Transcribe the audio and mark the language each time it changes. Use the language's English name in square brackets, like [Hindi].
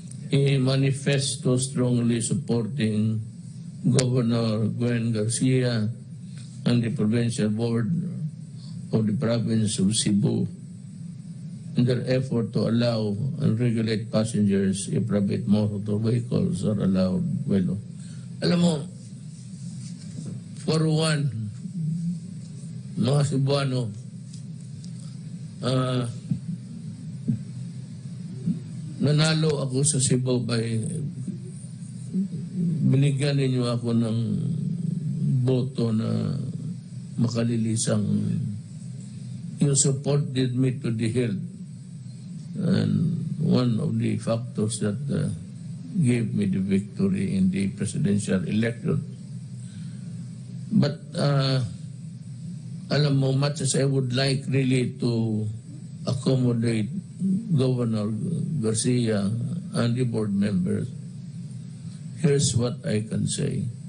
[English] A manifesto strongly supporting Governor Gwen Garcia and the Provincial Board of the Province of Cebu in their effort to allow and regulate passengers if private motor vehicles are allowed. [Filipino] Well, alam mo, [English] for one, [Filipino] mga Cebuano, nanalo ako sa Cebu by binigyan ninyo ako ng boto na makalilisang. [English] You supported me to the hilt, and one of the factors that gave me the victory in the presidential election. But [Filipino] alam mo, [English] much as I would like really to accommodate Governor Garcia and the board members, here's what I can say.